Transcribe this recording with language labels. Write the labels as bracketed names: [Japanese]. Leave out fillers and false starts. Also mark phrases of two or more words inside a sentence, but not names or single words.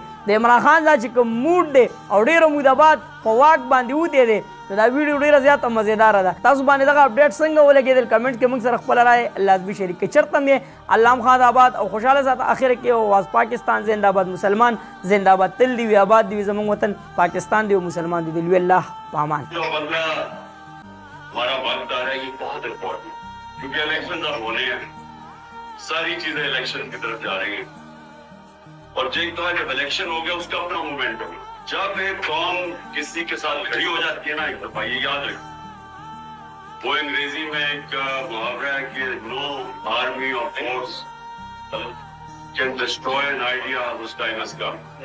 [Pashto] د عمران خان دا چې کوم موډ دی او ډېره موده بعد په واک باندې وتی دی نو دا ویډیو ډېره زیاته مزیداره ده. تاسو باندې دغه اپډیټ څنګه ولګېدل کمنټ کې موږ سره خپله رایه لازمي شریک کړئ. چېرته هم یې الله خان آباد او خوشحاله ساته. اخر کې واز پاکستان زنده باد، مسلمان زنده باد، تل دی وي آباد دی وي زموږ وطن پاکستان دی او مسلمان دی. دلوي الله پامان. [Urdu] ہمارا وقت آ رہا ہے یہ بہت امپورٹنٹ کیونکہ الیکشن اب ہونے ہیں، ساری چیزیں الیکشن کی طرف جا رہی ہیں اور جب الیکشن ہو گیا اس کا اپنا موومنٹ ہوگا. جب ایک قوم کسی کے ساتھ کھڑی ہو جاتی ہے نا ایک دفعہ یہ یاد رکھیں، وہ انگریزی میں ایک محاورہ ہے کہ [English] No army or force can destroy an idea whose time has come.